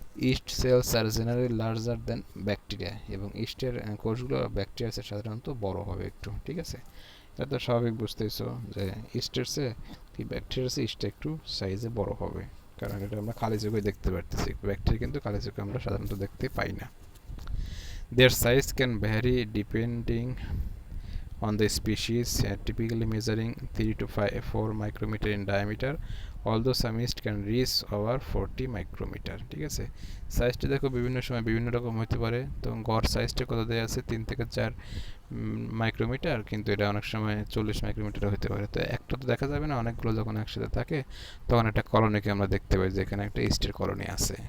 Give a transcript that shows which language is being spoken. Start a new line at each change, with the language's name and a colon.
English: yeast cells are generally larger than bacteria,
Bangla: এবং ইস্টের কোষগুলো ব্যাকটেরিয়ার চেয়ে সাধারণত বড় হবে একটু। ঠিক আছে, এটা তো স্বাভাবিক, বুঝতেইছো যে ইস্টের চেয়ে কি ব্যাকটেরিয়ার চেয়ে ইস্ট একটু সাইজে বড় হবে, কারণ এটা আমরা খালি চোখে দেখতে পারতেছি, ব্যাকটেরিয়া কিন্তু খালি চোখে আমরা সাধারণত দেখতে পাই না।
English: Their size can vary depending on the species, typically measuring 3 to 4 micrometer in diameter, although some yeast can reach over 40 micrometer.
Bangla: ঠিক আছে, সাইজটা দেখো বিভিন্ন সময় বিভিন্ন রকম হতে পারে। তো গড় সাইজটা কত দেওয়া আছে 3 থেকে 4 মাইক্রোমিটার, কিন্তু এটা অনেক সময় 40 মাইক্রোমিটার হতে পারে। তো একটা তো দেখা যাবে না, অনেকগুলো যখন একসাথে থাকে তখন একটা কলোনিকে আমরা দেখতে পাই যে এখানে একটা ইস্টের কলোনি আছে।